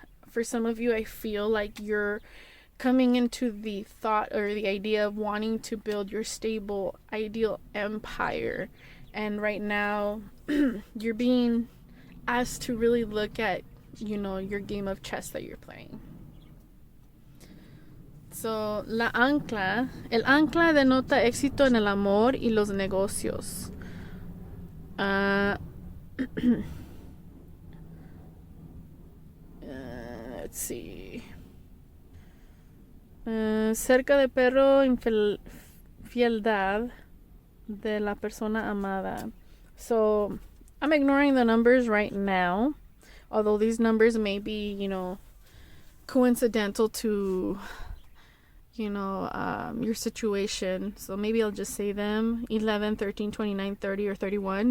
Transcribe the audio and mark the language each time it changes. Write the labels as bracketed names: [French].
[English] For some of you, I feel like you're coming into the thought or the idea of wanting to build your stable, ideal empire. And right now, you're being asked to really look at, your game of chess that you're playing. [Spanish] So, el ancla denota éxito en el amor y los negocios. [English] Let's see. [Spanish] Cerca de perro, infidelidad de la persona amada. [English] So, I'm ignoring the numbers right now, although these numbers may be, coincidental to your situation. So maybe I'll just say them: 11, 13, 29, 30, or 31.